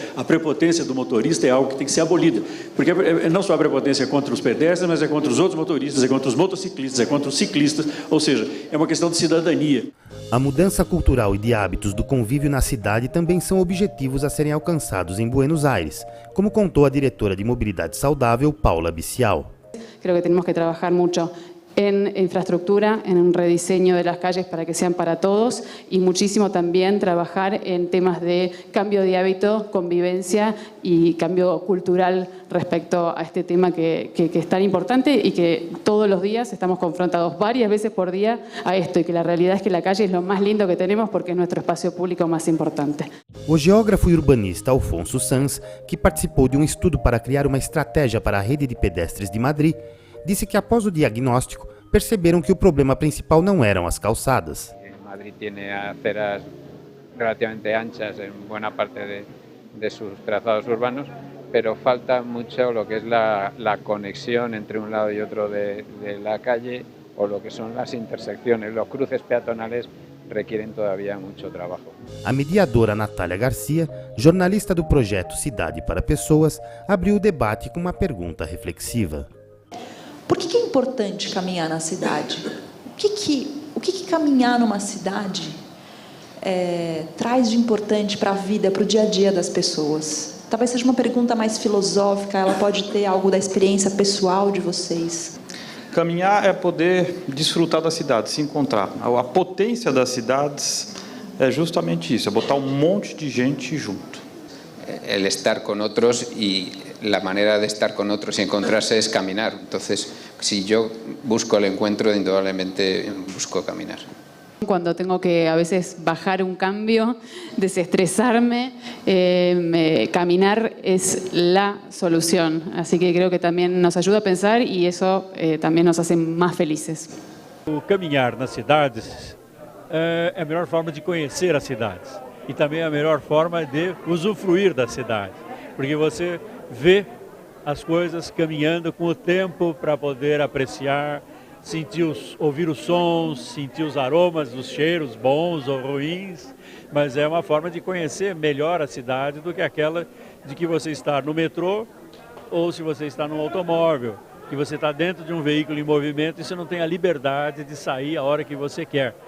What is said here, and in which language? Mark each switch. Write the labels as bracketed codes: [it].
[pt] A prepotência do motorista é algo que tem que ser abolida, porque não só a prepotência é contra os pedestres, mas é contra os outros motoristas, é contra os motociclistas, é contra os ciclistas, ou seja, é uma questão de cidadania. A mudança cultural e de hábitos do convívio na cidade também são objetivos a serem alcançados em Buenos Aires, como contou a diretora de Mobilidade Saudável, Paula Bicial. [es] Creo que tenemos que trabajar mucho en infraestructura, en un rediseño de las calles para que sean para todos y muchísimo también trabajar en temas de cambio de hábito, convivencia y cambio cultural respecto a este tema que es tan importante y que todos los días estamos confrontados varias veces por día a esto y que la realidad es que la calle es lo más lindo que tenemos porque es nuestro espacio público más importante. [pt] O geógrafo e urbanista Alfonso Sanz, que participou de um estudo para criar uma estratégia para a rede de pedestres de Madrid, disse que após o diagnóstico, perceberam que o problema principal não eram as calçadas. [es] Madrid tiene aceras relativamente anchas en buena parte de sus trazados urbanos, pero falta mucho lo que es la conexión entre un lado y otro de la calle o lo que son las intersecciones. Los cruces peatonales requieren todavía mucho trabajo. [pt] A mediadora Natália Garcia, jornalista do projeto Cidade para Pessoas, abriu o debate com uma pergunta reflexiva. Por que é importante caminhar na cidade? O que caminhar numa cidade traz de importante para a vida, para o dia a dia das pessoas? Talvez seja uma pergunta mais filosófica, ela pode ter algo da experiência pessoal de vocês. Caminhar é poder desfrutar da cidade, se encontrar. A potência das cidades é justamente isso, é botar um monte de gente junto. [es] El estar con otros y la manera de estar con otros y encontrarse es caminar. Entonces, si yo busco el encuentro, indudablemente busco caminar. Cuando tengo que a veces bajar un cambio, desestresarme, caminar es la solución. Así que creo que también nos ayuda a pensar y eso también nos hace más felices. [pt] O caminhar nas cidades é a melhor forma de conhecer as cidades e também é a melhor forma de usufruir da cidade, porque você vê as coisas caminhando com o tempo para poder apreciar, ouvir os sons, sentir os aromas, os cheiros bons ou ruins, mas é uma forma de conhecer melhor a cidade do que aquela de que você está no metrô ou se você está num automóvel, que você está dentro de um veículo em movimento e você não tem a liberdade de sair a hora que você quer.